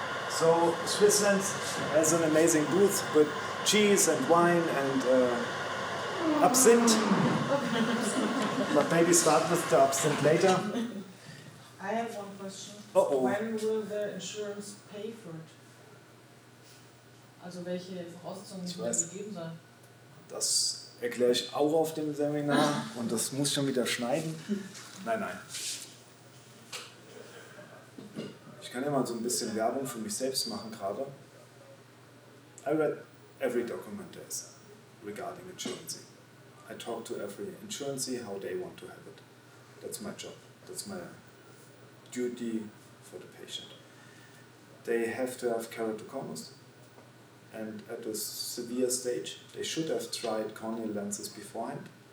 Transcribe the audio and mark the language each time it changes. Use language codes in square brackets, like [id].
[en] So SwissLens has an amazing booth with cheese and wine and absinthe. But maybe start with the absinthe later. I have one question. Uh-oh. When will the insurance pay for it? [de] Also welche Voraussetzungen müssen da gegeben sein? Das erkläre ich auch auf dem Seminar und das muss schon wieder schneiden. Nein. Ich kann ja mal so ein bisschen Werbung für mich selbst machen gerade. [en] I read every document there is regarding insurance. I talk to every insurance how they want to have it. That's my job. That's my duty for the patient. They have to have keratoconus, and at a severe stage, they should have tried corneal lenses beforehand.